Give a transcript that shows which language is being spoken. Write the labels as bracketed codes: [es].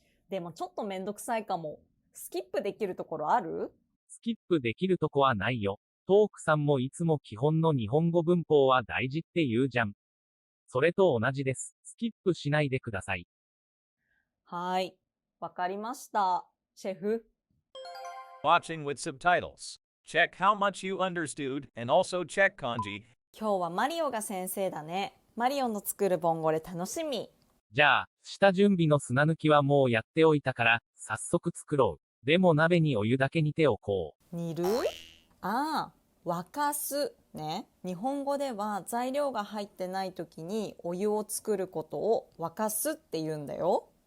[ja] でもちょっとめんどくさいかも。スキップできるところある？スキップできるとこはないよ。トークさんもいつも基本の日本語文法は大事って言うじゃん。それと同じです。スキップしないでください。はい。わかりました。シェフ。 [en] Watching with subtitles. Check how much you understood and also check kanji. [ja] 今日はマリオが先生だね。マリオの作るボンゴレ楽しみ。じゃあ、下準備の砂抜きはもうやっておいたから、早速作ろう。でも鍋にお湯だけ煮ておこう。煮る？ああ、沸かす。ね。日本語では材料が入ってない時にお湯を作ることを沸かすって言うんだよ。